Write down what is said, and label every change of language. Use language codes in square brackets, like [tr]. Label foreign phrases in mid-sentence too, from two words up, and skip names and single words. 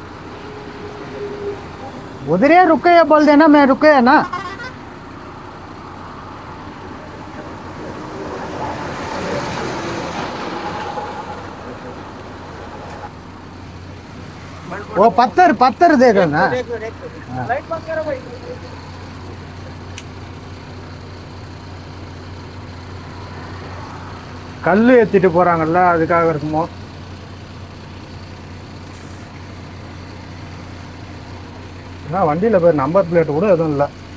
[hi] उधर ही रुके या बोल देना मैं रुके है ना। वो पत्थर पत्थर दे दो ना। लाइट बंद करो भाई। [ta] கல்லு ஏற்றிட்டு போகிறாங்கல்ல, அதுக்காக இருக்குமோ. ஆனால் வண்டியில் போய் நம்பர் பிளேட் கூட எதுவும் இல்லை.